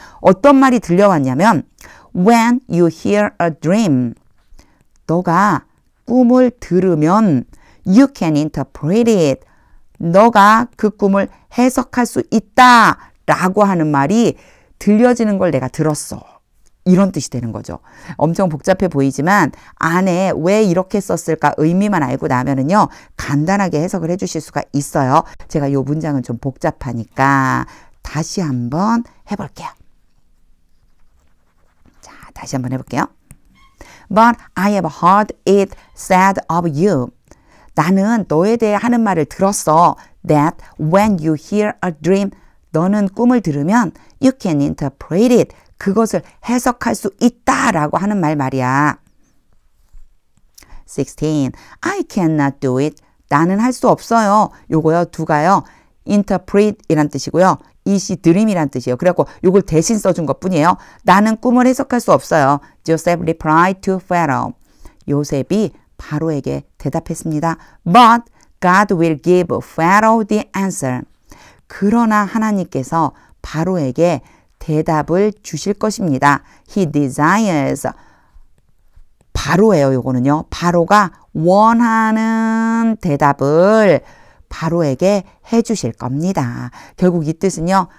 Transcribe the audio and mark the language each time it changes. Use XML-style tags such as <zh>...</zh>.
<ko>어떤 말이 들려왔냐면</ko> <en>When you hear a dream</en> <ko>너가 꿈을 들으면</ko> <en>you can interpret it</en> <ko>너가 그 꿈을 해석할 수 있다 라고 하는 말이 들려지는 걸 내가 들었어. 이런 뜻이 되는 거죠. 엄청 복잡해 보이지만 안에 왜 이렇게 썼을까 의미만 알고 나면은요. 간단하게 해석을 해 주실 수가 있어요. 제가 이 문장은 좀 복잡하니까 다시 한번 해볼게요. 자, 다시 한번 해볼게요.</ko> <en>But I have heard it said of you.</en> <ko>나는 너에 대해 하는 말을 들었어.</ko> <en>That when you hear a dream,</en> <ko>너는 꿈을 들으면</ko> <en>you can interpret it.</en> <ko>그것을 해석할 수 있다라고 하는 말이야. 16.</ko> <en>I cannot do it.</en> <ko>나는 할 수 없어요. 요거요. 두가요. interpret 이란 뜻이고요. it이 dream이란 뜻이에요. 그래갖고 요걸 대신 써준 것 뿐이에요. 나는 꿈을 해석할 수 없어요.</ko> <en>Joseph replied to Pharaoh.</en> <ko>요셉이 바로에게 대답했습니다.</ko> <en>But God will give Pharaoh the answer.</en> <ko>그러나 하나님께서 바로에게 대답을 주실 것입니다.</ko> <en>He desires.</en> <ko>바로예요. 요거는요. 바로가 원하는 대답을 바로에게 해주실 겁니다. 결국 이 뜻은요.</ko>